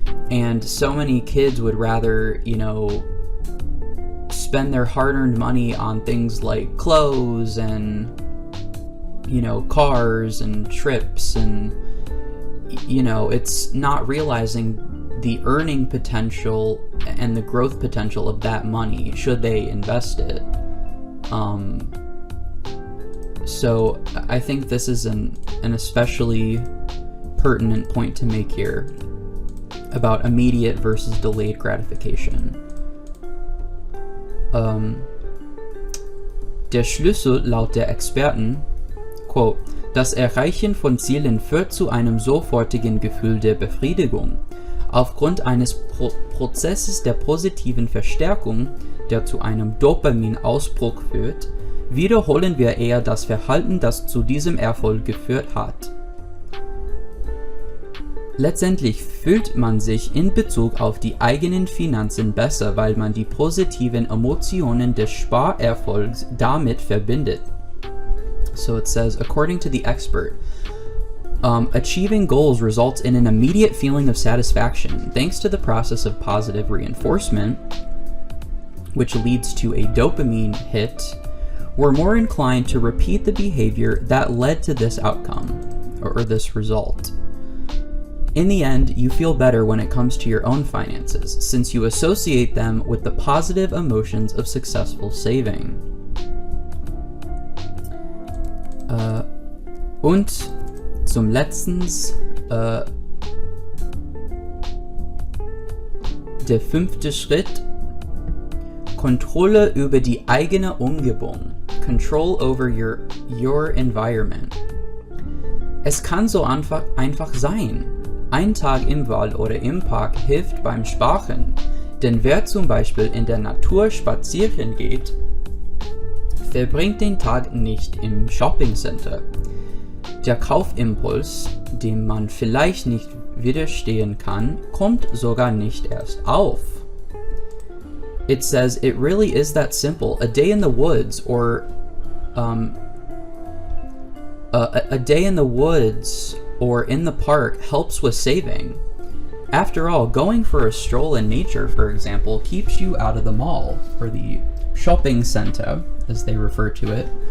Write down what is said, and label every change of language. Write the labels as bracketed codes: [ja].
[en] And so many kids would rather, spend their hard-earned money on things like clothes and, cars and trips, and, it's not realizing the earning potential and the growth potential of that money should they invest it. So I think this is an especially pertinent point to make here about immediate versus delayed gratification. [de] Der Schlüssel laut der Experten, quote, das Erreichen von Zielen führt zu einem sofortigen Gefühl der Befriedigung. Aufgrund eines Prozesses der positiven Verstärkung, der zu einem Dopaminausbruch führt, wiederholen wir eher das Verhalten, das zu diesem Erfolg geführt hat. Letztendlich fühlt man sich in Bezug auf die eigenen Finanzen besser, weil man die positiven Emotionen des Sparerfolgs damit verbindet. [en] So it says, according to the expert, achieving goals results in an immediate feeling of satisfaction thanks to the process of positive reinforcement, which leads to a dopamine hit. We're more inclined to repeat the behavior that led to this outcome, or this result. In the end, you feel better when it comes to your own finances, since you associate them with the positive emotions of successful saving. [de] Und zum letztens, Der 5. Schritt: Kontrolle über die eigene Umgebung. [en] Control over your environment. [de] Es kann so einfach sein. Ein Tag im Wald oder im Park hilft beim Sparen, denn wer zum Beispiel in der Natur spazieren geht, verbringt den Tag nicht im Shoppingcenter. Der Kaufimpuls, dem man vielleicht nicht widerstehen kann, kommt sogar nicht erst auf. [en] It says it really is that simple. A day in the woods or a day in the woods or in the park helps with saving. After all, going for a stroll in nature, for example, keeps you out of the mall, or the shopping center, as they refer to it.